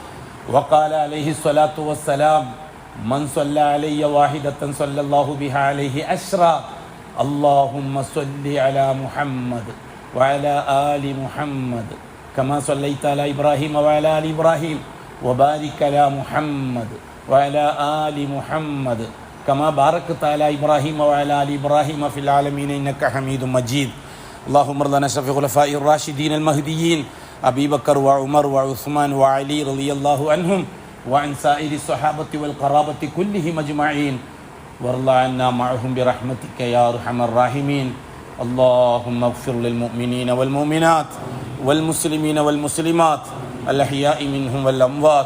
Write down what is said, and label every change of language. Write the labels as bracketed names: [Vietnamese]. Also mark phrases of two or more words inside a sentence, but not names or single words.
[Arabic] وقال عليه الصلاة والسلام من صلى علي واحدة صلى الله بها عليه عشرا اللهم صل على محمد وعلى آل محمد كما صليت على إبراهيم وعلى آل إبراهيم وبارك على محمد وعلى آل محمد كما باركت على إبراهيم وعلى آل إبراهيم في العالمين إنك حميد مجيد. اللهم ارض عن اشرف الخلفاء الراشدين المهديين ابي بكر وعمر وعثمان وعلي رضي الله عنهم وعن سائر الصحابه والقرابه كلهم اجمعين وارض عنا معهم برحمتك يا ارحم الراحمين. اللهم اغفر للمؤمنين والمؤمنات والمسلمين والمسلمات الاحياء منهم والاموات.